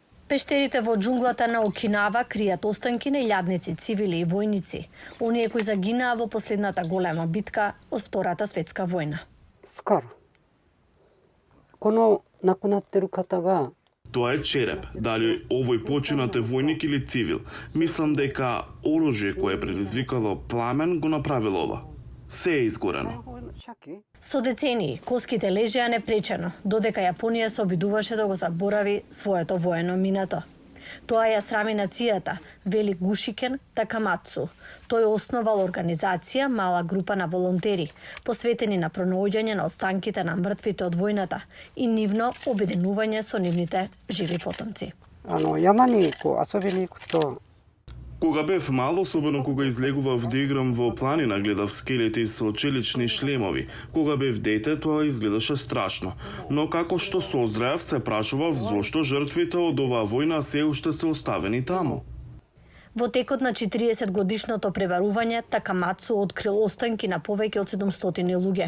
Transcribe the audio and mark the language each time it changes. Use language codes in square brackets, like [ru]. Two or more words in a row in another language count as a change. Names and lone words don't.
[mk] Пештерите во џунглата на Окинава кријат останки на илјадници цивили и војници, оние кои загинаа во последната голема битка од Втората светска војна. Скоро. [ja] この亡くなってる方が [mk] Тоа е череп. Дали овој починат е војник или цивил? Мислам дека оружје кое предизвикало пламен го направило ова. Се е изгорено. Со децении, коските лежеа непречено, додека Јапонија се обидуваше да го заборави своето воено минато. Тоа ја срами нацијата, вели Гушикен Такамацу. Тој основал организација, мала група на волонтери, посветени на пронаоѓање на останките на мртвите од војната и нивно обединување со нивните живи потомци. [ja] 山に遊びに行くと [mk] Кога бев мал, особено кога излегував да играм во планина, гледав скелети со челични шлемови. Кога бев дете, тоа изгледаше страшно. Но како што созреав, се прашував зошто жртвите од оваа војна се уште се оставени таму. Во текот на 40 годишното пребарување, Такамацу открил останки на повеќе од 700 луѓе.